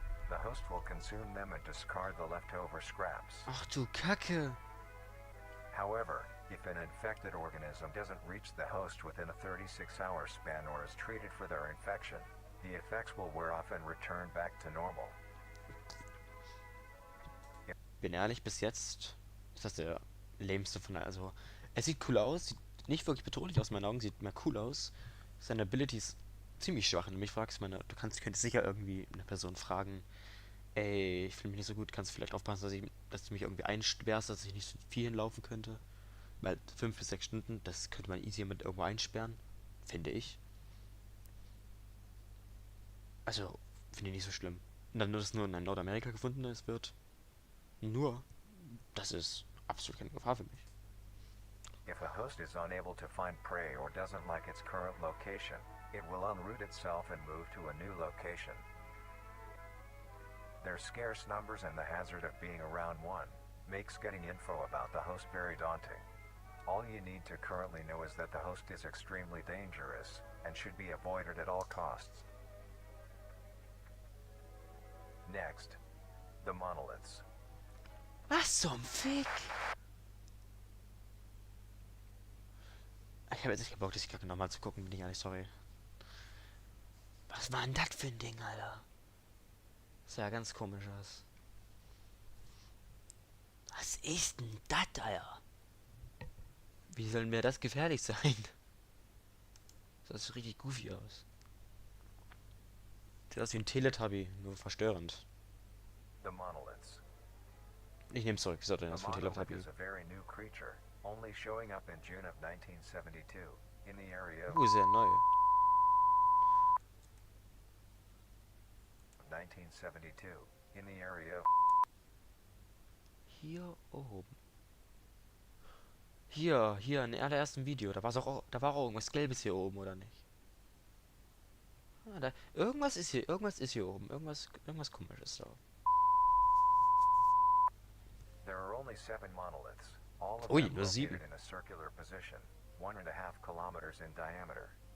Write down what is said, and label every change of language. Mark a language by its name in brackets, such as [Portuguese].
[English] The host will consume them and discard the leftover scraps. [German] ach du Kacke. [English] However, if an infected organism doesn't reach the host within a 36-hour span or is treated for their infection, the effects will wear off and return back to normal. [German] Bin ehrlich, bis jetzt ist das der lämste von der. Also, es sieht cool aus, sieht nicht wirklich bedrohlich aus, in meinen Augen, sieht mehr cool aus. Seine Ability ist ziemlich schwach. Wenn du mich fragst, könntest sicher irgendwie eine Person fragen, ey, ich fühle mich nicht so gut, kannst du vielleicht aufpassen, dass du mich irgendwie einsperrst, dass ich nicht so viel hinlaufen könnte. Weil 5 bis 6 Stunden, das könnte man easy mit irgendwo einsperren, finde ich. Also, finde ich nicht so schlimm. Und dann nur, dass nur in Nordamerika gefunden ist, das ist absolut keine Gefahr für mich. [English] If a host is unable to find prey or doesn't like its current location, it will unroot itself and move to a new location. Their scarce numbers and the hazard of being around one makes getting info about the host very daunting. All you need to currently know is that the host is extremely dangerous and should be avoided at all costs. Next, the monoliths. [German] Was zum Fick? Ich habe jetzt nicht keinen Bock, das Kacke nochmal zu gucken, bin ich ehrlich, sorry. Was war denn das für ein Ding, Alter? Das sah ja ganz komisch aus. Was ist denn das, Alter? Wie soll mir das gefährlich sein? Das sieht richtig goofy aus. Sieht aus wie ein Teletubby, nur verstörend. [English] The monoliths. [German] Ich nehme zurück, wie soll denn [English] The [German] das von [English] monolith [German] Teletubby? [English] is a very new creature, only showing up in June of 1972 in the area of [German] Sehr neu. [English] 1972 in the area of [German] Hier oben. Hier, im allerersten Video. Da war auch irgendwas Gelbes hier oben, oder nicht? Ah, irgendwas ist hier oben. Irgendwas komisches da. [English] There are only 7 monoliths, all of [German] Ui, [English] them [German] nur 7. [English] located in a circular position, 1.5 kilometers in diameter.